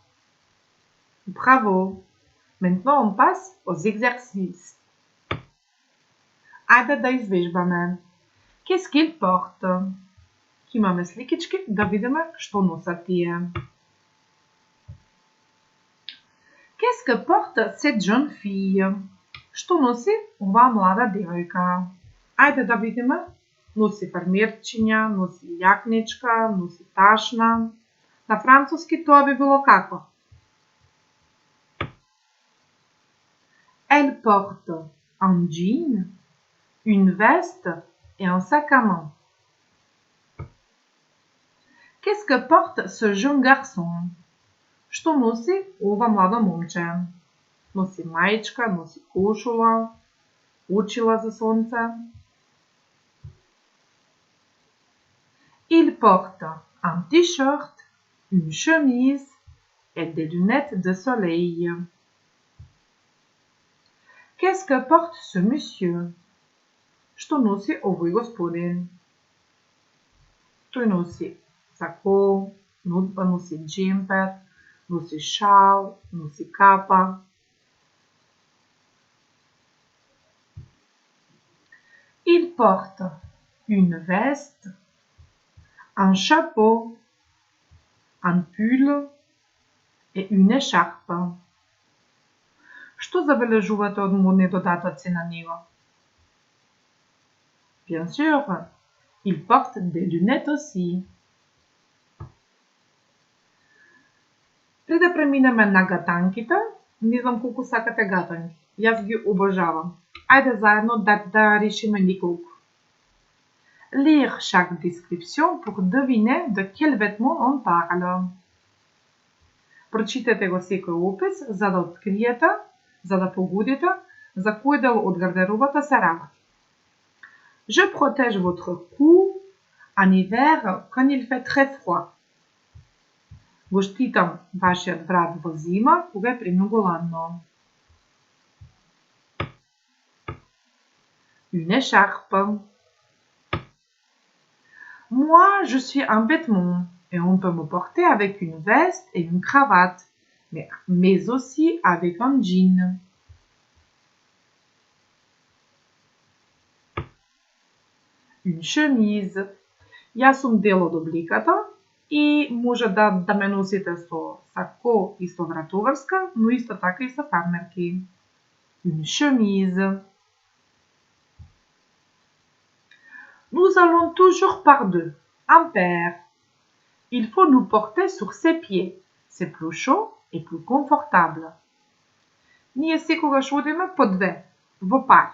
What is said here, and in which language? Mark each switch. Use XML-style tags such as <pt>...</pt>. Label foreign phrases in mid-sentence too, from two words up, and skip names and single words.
<fr>Bravo! Maintenant, on passe aux exercices.</fr> <mk>Айде да извежбаме.</mk> <fr>Qu'est-ce qu'il porte?</fr> <mk>Имаме сликички да видиме што носат тие.</mk> <fr>Qu'est-ce que porte cette jeune fille?</fr> <mk>Што носи оваа млада девојка? Ајде да видиме. Носи фармерчиња, носи јакничка, носи ташна. На француски тоа би било како?</mk> <fr>Elle porte un jean, une veste et un sac à main. Qu'est-ce que porte ce jeune garçon?</fr> <mk>Што носи ова младо момче? Носи маичка, носи кошула, очила за сонце.</mk> <fr>Il porte un t-shirt, une chemise et des lunettes de soleil. Qu'est-ce que porte ce monsieur?</fr> <mk>Што носи овој господин? Тој носи сако, носи джемпер, носи шал, носи капа.</mk> <fr>Il porte une veste, un chapeau, un pull et une écharpe.</fr> <mk>Што забележувате од модни додатоци на него?</mk> <fr>Bien sûr, il porte des lunettes aussi.</fr> <mk>Пред да преминеме на гатанките, не знам колку сакате гатанки. Јас ги обожавам. Ајде заедно да решиме неколку.</mk> <fr>Lire chaque description pour deviner de quel vêtement on parle.</fr> <mk>Прочитете го секој опис за да откриете, за да погодите за кој дел од гардеробата се работи.</mk> <fr>Je protège votre cou en hiver quand il fait très froid.</fr> <mk>Го штитам вашиот врат во зима кога е премногу ладно.</mk> <fr>Une écharpe. Moi, je suis un vêtement et on peut me porter avec une veste et une cravate, mais aussi avec un jean. Une chemise.</fr> <mk>Јас сум дел од обликата и може да ме носите со сако и со вратоврска, но исто така и со фармерки.</mk> <fr>Une chemise. Nous allons toujours par deux, un paire. Il faut nous porter sur ses pieds. C'est plus chaud et plus confortable.</fr> <mk>Ние секогаш одиме по две, во пар.</mk>